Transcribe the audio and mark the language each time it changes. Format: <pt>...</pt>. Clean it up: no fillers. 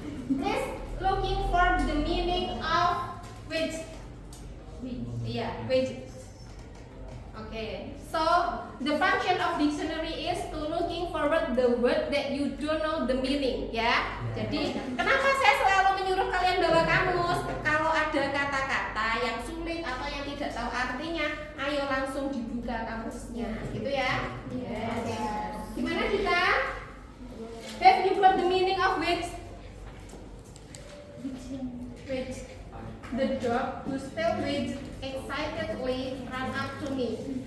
<en>Please looking for the meaning of which? Yeah, which. Okay. So the function of dictionary is to looking forward the word that you don't know the meaning, ya.</en> <id>Jadi kenapa saya selalu menyuruh kalian bawa kamus? Kalau ada kata-kata yang sulit atau yang tidak tahu artinya, ayo langsung dibuka kamusnya, gitu ya. Yes. Gimana kita?</id> <en>Have you got the meaning of which? Which? The dog whose tail wagged excitedly ran up to me.</en>